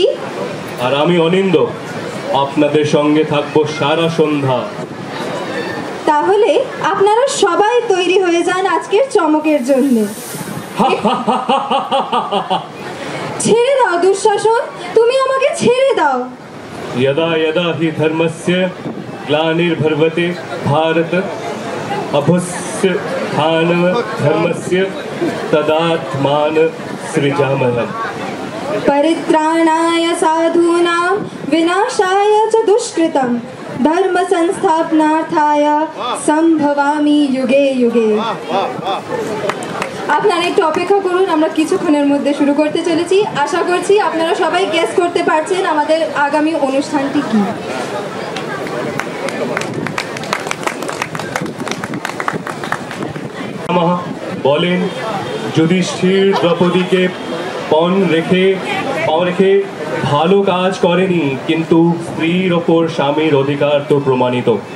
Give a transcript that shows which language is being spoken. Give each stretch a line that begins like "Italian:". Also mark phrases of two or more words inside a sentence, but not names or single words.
Bangla: আর আমি অনিন্দ, আপনাদের সঙ্গে থাকবো সারা সন্ধ্যা। তাহলে আপনারা সবাই তৈরি হয়ে যান আজকের চমকের জন্য। ছেড়ে দাও দুঃশাসন, তুমি আমাকে ছেড়ে দাও।
Sanskrit: यदा यदा हि धर्मस्य ग्लानिर्भवति भारत अभ्युत्थान धर्मस्य तदात्मान सृजामः। परित्राणाय साधूनां विनाशाय च दुष्कृतं धर्म संस्थापनार्थाय संभवामि युगे युगे।
Bangla: আপনারা একটু অপেক্ষা করুন, আমরা কিছুক্ষণের মধ্যে শুরু করতে চলেছি। আশা করছি আপনারা সবাই গেস করতে পারছেন আমাদের আগামী অনুষ্ঠানটি কি। বলেন, যুধিষ্ঠির দ্রৌপদীকে পাও রেখে ভালো কাজ করেনি, কিন্তু স্ত্রীর ওপর স্বামীর অধিকার তো প্রমাণিত।